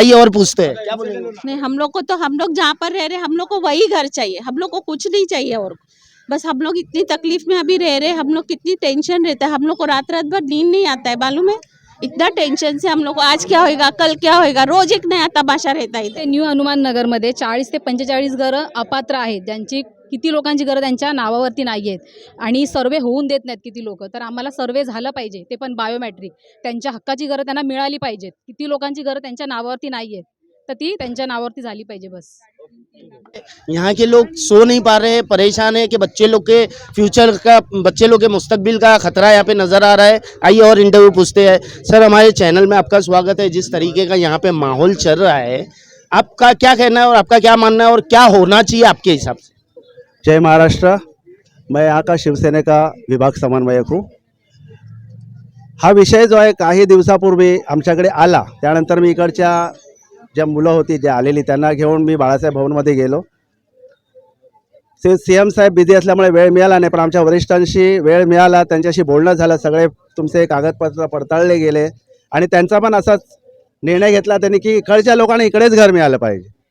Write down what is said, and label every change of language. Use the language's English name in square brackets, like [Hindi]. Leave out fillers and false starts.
[Hindi] आइए और पूछते हैं, क्या बोलेंगे? नहीं, हम लोग को तो, हम लोग जहाँ पर रह रहे हम लोग को वही घर चाहिए, हम लोग को कुछ नहीं चाहिए और बस हम लोग इतनी तकलीफ में अभी रह रहे, हम लोग कितनी टेंशन रहता है, हम लोग को रात रात भर नींद नहीं आता है, मालूम है, इतना टेन्शन से हम लोग को आज क्या होएगा, कल क्या होएगा, रोज एक नया तमाशा रहता है इथे। [Marathi] न्यू हनुमान नगरमध्ये 40 ते 45 घरं अपात्र आहेत, ज्यांची किती लोकांची घरं त्यांच्या नावावरती नाही आहेत आणि सर्वे होऊन देत नाहीत किती लोक, तर आम्हाला सर्वे झालं पाहिजे, ते पण बायोमेट्रिक, त्यांच्या हक्काची घरं त्यांना मिळाली पाहिजेत। किती लोकांची घरं त्यांच्या नावावरती नाही आहेत, तर ती त्यांच्या नावावरती झाली पाहिजे बस। [Hindi] यहाँ के लोग सो नहीं पा रहे हैं, परेशान है कि बच्चे लोग के फ्यूचर का, बच्चे लोग के मुस्तकबिल का खतरा यहाँ पे नजर आ रहा है। आइए और इंटरव्यू पूछते हैं। सर हमारे चैनल में आपका स्वागत है। जिस तरीके का यहाँ पे माहौल चल रहा है, आपका क्या कहना है और आपका क्या मानना है और क्या होना चाहिए आपके हिसाब से? जय महाराष्ट्र। मैं यहाँ का शिवसेने का विभाग समन्वयक हूँ। [Marathi] हा विषय जो आहे काही दिवसापूर्वी आमच्याकडे आला, त्यानंतर मी इकडच्या ज्या मुलं होती जे आलेली त्यांना घेऊन मी बाळासाहेब भवनमध्ये गेलो। CM साहेब बिझी असल्यामुळे वेळ मिळाला नाही, पण आमच्या वरिष्ठांशी वेळ मिळाला, त्यांच्याशी बोलणं झालं, सगळे तुमचे कागदपत्र पडताळले गेले आणि त्यांचा पण असाच निर्णय घेतला त्यांनी की इकडच्या लोकांना इकडेच घर मिळालं पाहिजे।